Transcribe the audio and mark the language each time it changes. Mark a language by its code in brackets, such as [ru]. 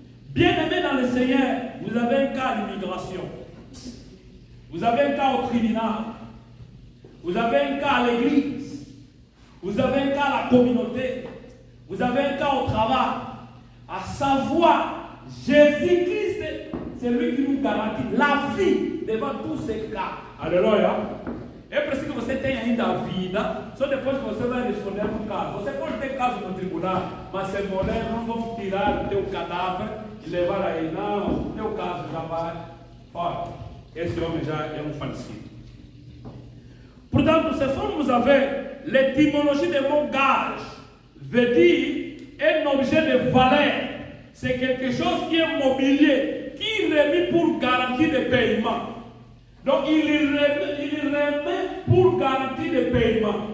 [fr] Bien-aimés dans le Seigneur, vous avez un cas d'immigration. Vous avez un cas au tribunal. Vous avez un cas à l'église. Vous avez un cas à la communauté. Vous avez un cas au travail. À savoir, Jésus-Christ, c'est lui qui nous garantit la vie devant tous ces cas. Alléluia. [pt] é preciso que você tenha ainda a vida, só depois que você vai responder no caso. Você pode ter caso no tribunal, mas se morrer, não vão tirar o teu cadáver e levar aí. Não, o teu caso já vai fora. Esse homem já é um falecido. Portanto, se formos a ver, [fr] l'étymologie du mot gage veut dire un objet de valeur. C'est quelque chose qui est mobilier, qui est remis pour garantie de paiement. Donc, il remet pour garantie de paiement.